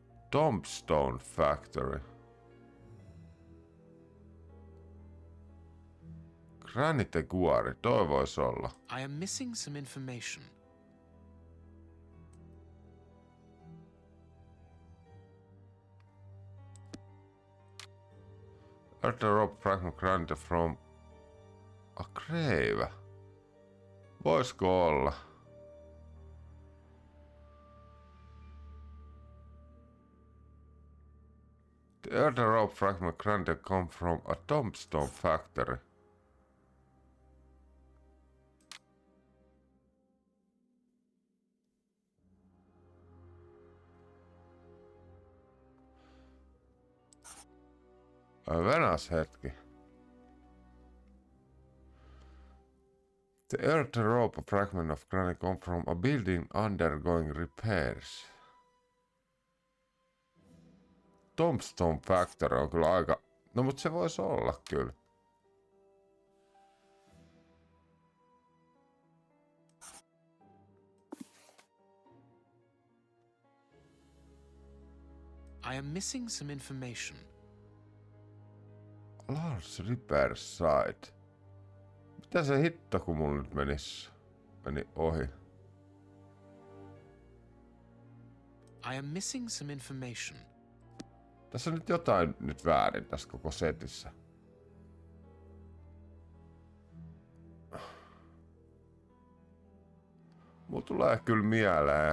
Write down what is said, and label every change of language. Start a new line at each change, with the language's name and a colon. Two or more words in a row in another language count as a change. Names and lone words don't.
English: Tombstone Factory.
Finnish: Granitekuori, toi vois olla.
English: I am missing some information. Earth rope fragment granite from a grave.
Finnish: Voisko olla?
English: The earth rope fragment granite come from a tombstone factory.
Finnish: Venas hetki.
English: The earth rope fragment of granite come from a building undergoing repairs.
Finnish: Tombstone Factory on kyllä aika... No mut se vois olla kyllä.
English: I am missing some information. Lars Repair Site.
Finnish: Mitä se hitto kun mulla nyt meni ohi?
English: I am missing some information.
Finnish: Tässä on nyt jotain nyt väärin tässä koko setissä. Mulla tulee kyllä mieleen.